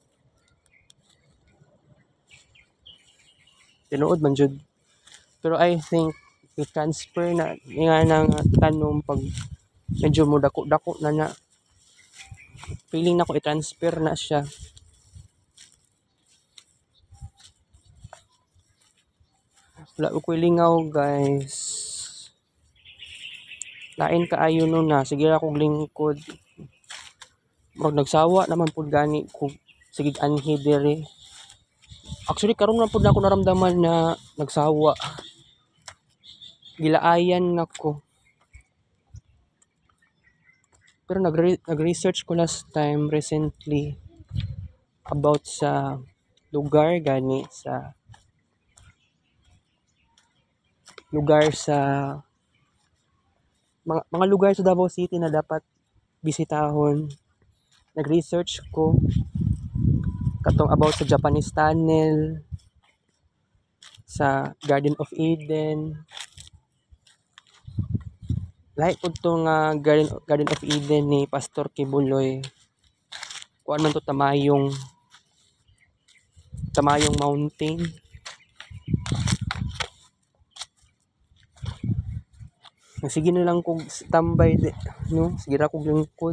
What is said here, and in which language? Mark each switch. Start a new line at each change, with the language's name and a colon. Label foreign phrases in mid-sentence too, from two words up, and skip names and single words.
Cebuano: Tinuod man jud. Pero I think i-transfer na nga nang tanom pag medyo mo dako-dako na na. Feeling na ko i-transfer na siya. Wala ko lingaw guys. Lain kaayo no na. Sige akong lingkod. Murag nagsawa naman pud gani ko. Sige anhi diri. Actually karon na pud ako naramdaman na nagsawa. Gilaayan nako. Pero nag-research ko
English: last time recently
Cebuano: about sa lugar gani sa mga lugar sa Davao City na dapat bisitahon. Nag-research ko katong about sa Japanese Tunnel, sa Garden of Eden, Lahi po ito nga Garden of Eden ni Pastor Kibuloy. Kuan man to Tamayong Mountain. Sige na lang kog tambay no, sige ra kog lingkod.